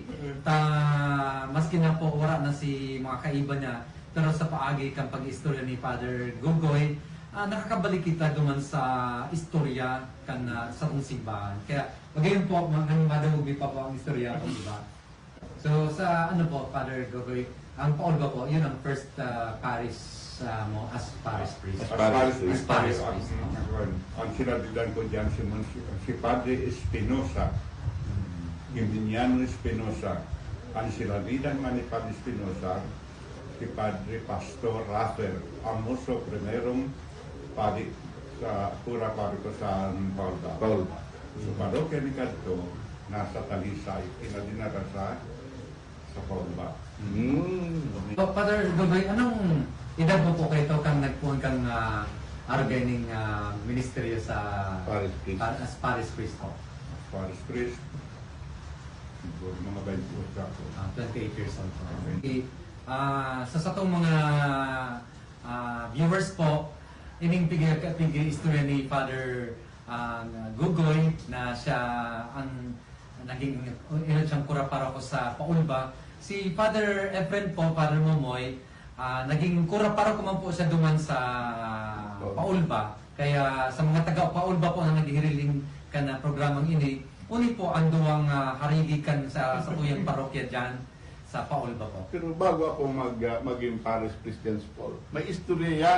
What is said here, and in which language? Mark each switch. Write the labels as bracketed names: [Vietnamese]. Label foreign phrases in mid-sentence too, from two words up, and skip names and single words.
[Bikol] Maski na po wala na si mga kaiba niya, pero sa paagi kang pag-istorya ni Father Gogoy, nakakabalik kita duman sa istorya kan sa kong simbahan. Kaya magayon po, madahubi pa po ang istorya ko, di ba? So sa ano po, Father Gogoy, ang Paulba po, yun ang [English] first parish [Bikol] mo [English] as parish priest. As parish priest. [Bikol] Ang sinabihan ko dyan, si Padre Espinosa, Giminiano Espinosa, ang sinabihan nga ni Padre Espinosa, si Padre Pastor Rafael, ang muso primerong padi sa pura pariko sa Paulba. So parokya ni Kadto, nasa Talisay, pinadinara sa Paulba. So, Father Gogoy, anong edad mo po kayo kang nagpuan kang arganing ministeryo sa [English] as parish priest [Bikol] po? [English] Parish priest, [Bikol] mga 28 ako. [English] 28 years old po. Okay. [Bikol] Sa satong mga viewers po, ining pigil istorya ni Father Gogoy na siya ang naging ilan siyang kurapara ko sa Paulba. Si Father Efren po, Father Momoy, naging kurapara ko man po siya duman sa Paulba. Kaya sa mga taga Paulba po na naghihiriling ka na programang ini, uni po ang duwang harigikan sa tuyang parokya dyan sa Paulba po. [Filipino] Pero bago ako maging [English] parish priest [Filipino] dyan sa Paul, may istorya yan.